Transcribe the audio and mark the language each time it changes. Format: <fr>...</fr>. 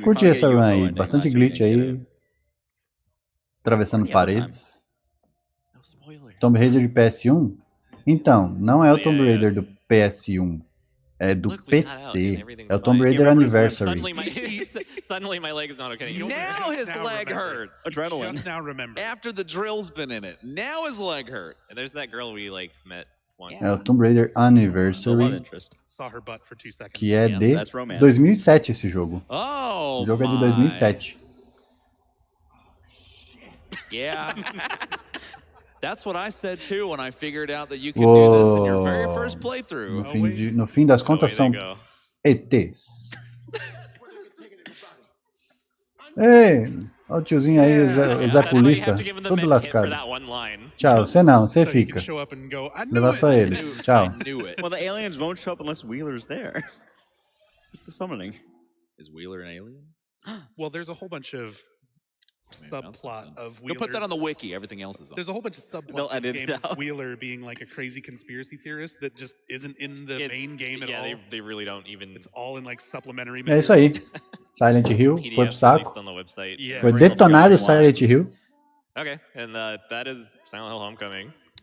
<pt>Curti essa run aí, bastante glitch aí. Atravessando paredes. Tomb Raider de PS1? Então, não é o Tomb Raider do PS1. É do PC. É o Tomb Raider Anniversary.</pt> <en>Suddenly my leg is not okay. Now his leg hurts. Adrenaline. Just now remember. After the drill's been in it. Now his leg hurts. And there's that girl we like met once.</en> <pt>É o Tomb Raider Anniversary.</pt> <en>Saw her butt for 2 seconds.</en> <pt>Que é de 2007 esse jogo. O jogo é de 2007.</pt> <en>Yeah. That's what I said too when I figured out that you could do this in your very first playthrough.</en> <pt>No fim das contas são ETs. Ei, Ó o tiozinho aí, o Zé Polícia, tudo lascado. Tchau, você não, você fica. Leva só eles, tchau.</pt> <en>Well, the aliens won't show up unless Wheeler's there. It's the summoning. Is Wheeler an alien? Well, there's a whole bunch of subplot of Wheeler. Go put that on the wiki. Everything else is on. There's a whole bunch of subplot of this game of Wheeler being like a crazy conspiracy theorist that just isn't in the main game at all. Yeah, they really don't even. It's all in like supplementary</en> <pt>É</pt> <en>material.</en> <pt>isso aí. Silent Hill foi pro saco.</pt> <en>On the website. Yeah.</en> <pt>Foi detonado o Silent Hill.</pt> <en>Okay, and that is Silent Hill Homecoming.</en>